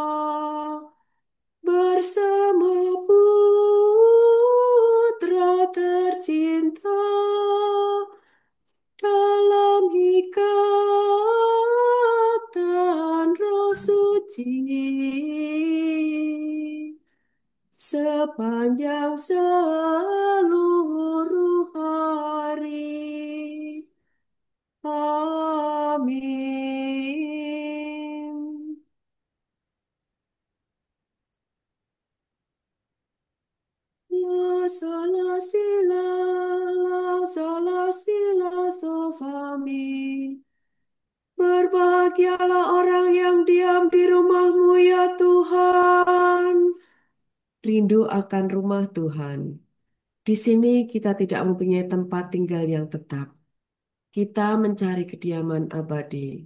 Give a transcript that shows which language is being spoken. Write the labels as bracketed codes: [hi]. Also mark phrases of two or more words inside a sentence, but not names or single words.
[id] bersama Putra tercinta dalam ikatan Roh Suci, sepanjang seluruh hari. Amin. La sola si la sola si la do fa mi. Berbahagialah orang yang diam di rumah-Mu ya Tuhan. Rindu akan rumah Tuhan. Di sini kita tidak mempunyai tempat tinggal yang tetap. Kita mencari kediaman abadi.